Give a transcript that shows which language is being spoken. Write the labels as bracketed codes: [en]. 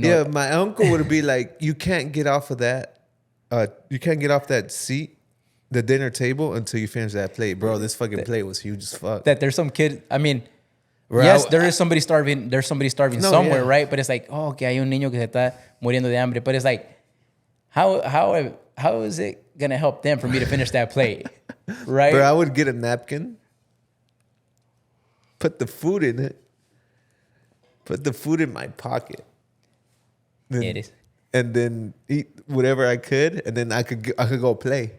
[en] Yeah, my uncle would be like, you can't get off of that. You can't get off that seat, the dinner table, until you finish that plate, bro. This fucking plate was huge as fuck. that there's some kid. I mean, Bro, yes, there is somebody starving. There's somebody starving No, somewhere, yeah. right? But it's like, [es] que hay un niño que se está muriendo de hambre. [en] But it's like, how is it gonna help them for me to finish that plate, right? Bro, I would get a napkin, put the food in it, put the food in my pocket. It is. And then eat whatever I could, and then I could go play.